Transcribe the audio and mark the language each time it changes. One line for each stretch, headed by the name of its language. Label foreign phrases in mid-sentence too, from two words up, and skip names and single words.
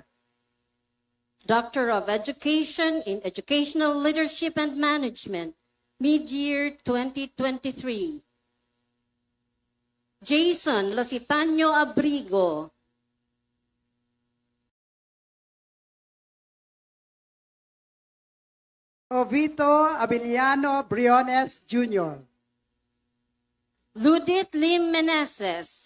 English: Doctor of Education in Educational Leadership and Management, mid-year 2023. Jason Lositaño Abrigo. Ovito Abiliano Briones Jr. Ludith Lim Meneses.